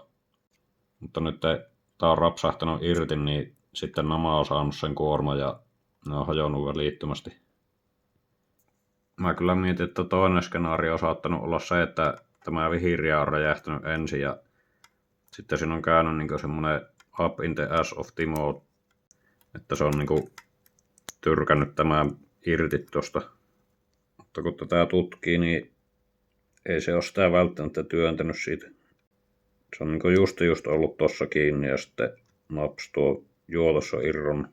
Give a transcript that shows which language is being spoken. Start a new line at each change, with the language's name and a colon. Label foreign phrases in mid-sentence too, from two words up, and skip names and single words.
Finnish: Mutta nyt tää on rapsahtanut irti, niin sitten nämä on saanut sen kuorma ja ne on hajonnut välittömästi. Mä kyllä mietin, että toinen skenaario on saattanut olla se, että tämä vihreä on räjähtänyt ensin ja sitten siinä on käynyt niin semmonen
English: up in the ass of Timo,
Finnish: että se on niin tyrkännyt tämän irti tosta. Mutta kun tätä tutkii, niin ei se ole sitä välttämättä työntänyt siitä. Se on niin just ollut tossa kiinni ja sitten naps tuo juotossa irron.